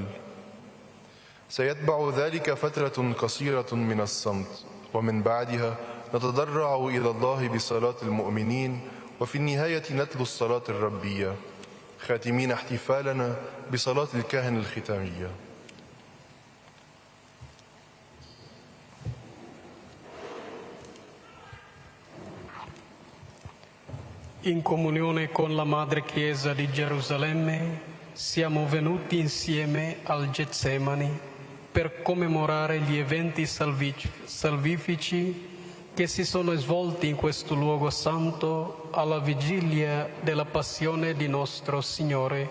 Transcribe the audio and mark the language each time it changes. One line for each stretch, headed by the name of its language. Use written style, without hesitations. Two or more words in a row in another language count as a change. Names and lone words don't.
Arabic: سيتبع ذلك فترة قصيرة من الصمت، ومن بعدها نتضرع إلى الله بصلاة المؤمنين، وفي النهاية نتلو الصلاة الربية، خاتمين احتفالنا بصلاة الكاهن الختامية.
Italian: In comunione con la Madre Chiesa di Gerusalemme, siamo venuti insieme al Getsemani per commemorare gli eventi salvifici che si sono svolti in questo luogo santo alla vigilia della passione di nostro Signore.